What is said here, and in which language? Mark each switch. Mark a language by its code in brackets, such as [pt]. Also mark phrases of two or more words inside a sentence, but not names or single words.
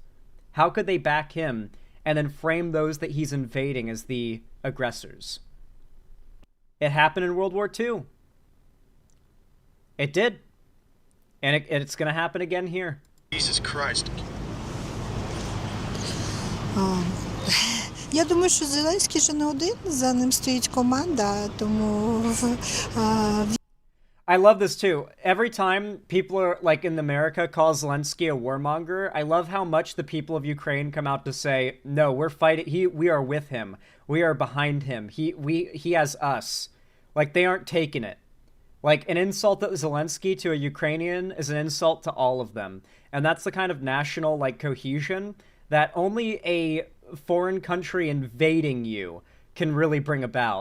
[en] How could they back him and then frame those that he's invading as the aggressors? It happened in World War II. It did. And it's going to happen again here. Jesus Christ. [uk] Я думаю, що Зеленський же не один, за ним стоїть команда, тому [en] I love this too. Every time people are like in America call Zelensky a warmonger, I love how much the people of Ukraine come out to say, "No, we're fighting. We are with him. We are behind him. He has us." Like they aren't taking it. Like an insult to Zelensky to a Ukrainian is an insult to all of them, and that's the kind of national like cohesion that only a foreign country invading you can really bring about.